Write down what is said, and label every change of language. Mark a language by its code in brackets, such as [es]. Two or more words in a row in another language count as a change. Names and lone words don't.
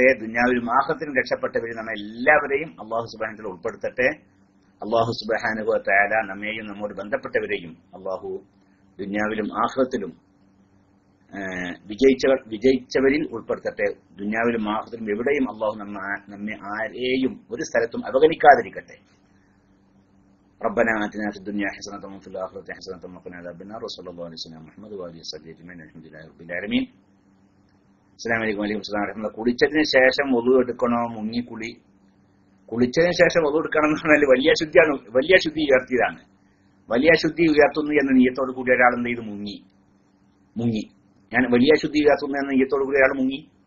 [ml] ദുനിയാവിലും ആഖിറത്തിലും രക്ഷപ്പെട്ടവരിൽ നമ്മെ എല്ലാവരെയും അള്ളാഹു [ar] سبحانه وتعالى [ml] ഉൾപ്പെടുത്തട്ടെ. അള്ളാഹു [ar] سبحانه وتعالى [ml] നമ്മെയും നമ്മോട് ബന്ധപ്പെട്ടവരെയും അള്ളാഹു ദുനിയാവിലും ആഖിറത്തിലും വിജയിച്ചവരിൽ ഉൾപ്പെടുത്തട്ടെ. ദുനിയാവിലും ആഖിറത്തിലും എവിടെയും അള്ളാഹു നമ്മെ ആരെയും ഒരു സ്ഥലത്തും അവഗണിക്കാതിരിക്കട്ടെ. [ar] ربنا آتنا في الدنيا حسنة وفي الآخرة حسنة وقنا عذاب النار وصلى الله على سيدنا محمد وآله وصحبه أجمعين الحمد لله رب العالمين. السلام عليكم وعليكم السلام ورحمة الله. [ml] കുളിച്ചതിന് ശേഷം വുളു എടുക്കണോ? കുളിച്ചതിന് ശേഷം വുളു എടുക്കണം എന്ന് പറഞ്ഞാൽ വലിയ ശുദ്ധി ഉയർത്തിയതാണ്. വലിയ ശുദ്ധി ഉയർത്തുന്നു എന്ന നിയ്യത്തോടു കൂടി ഒരാൾ എന്ത് ചെയ്തു? മുങ്ങി. ഞാൻ വലിയ ശുദ്ധി ഉയർത്തുന്നു എന്ന നിയ്യത്തോടു കൂടി ഒരാൾ മുങ്ങി.